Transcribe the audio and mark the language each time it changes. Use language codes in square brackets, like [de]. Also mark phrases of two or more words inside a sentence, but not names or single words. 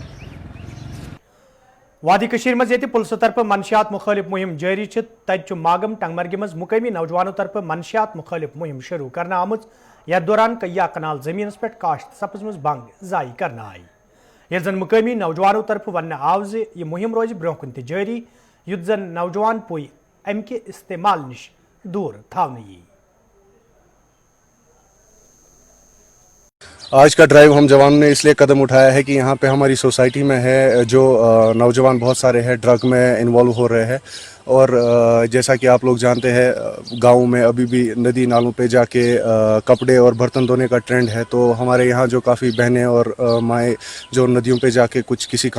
[ks] وادی کشیر مز ییٚتہِ پُلسہٕ طرفہٕ منشیات مخٲلف مہم جٲری چھِ تَتہِ چھُ ماگم ٹنگمرگہِ منٛز مقٲمی نوجوانو طرفہٕ منشیات مخٲلف مہم شروع کرنہٕ آمٕژ یتھ دوران کیا کنال زٔمیٖنس پٮ۪ٹھ کاشت سپٕزمٕژ بنٛگ ضایع کرنہٕ آیہِ ییٚلہِ زن مقٲمی نوجوانو طرفہٕ وننہٕ آو زِ یہِ مہم روزِ برٛونٛہہ کُن تہِ جٲری یُتھ زن نوجوان پُے امہِ کہِ استعمال نِش دوٗر تھاونہٕ یِیہِ. [ur] آج کا ڈرائیو ہم جوانوں نے اس لیے قدم اٹھایا ہے کہ یہاں پہ ہماری سوسائٹی میں ہے جو نوجوان بہت سارے ہیں ڈرگ میں انوالو ہو رہے ہیں اور جیسا کہ آپ لوگ جانتے ہیں گاؤں میں ابھی بھی ندی نالوں پہ جا کے کپڑے اور برتن دھونے کا ٹرینڈ ہے تو ہمارے یہاں جو کافی بہنیں اور مائیں جو ندیوں پہ جا کے کسی کام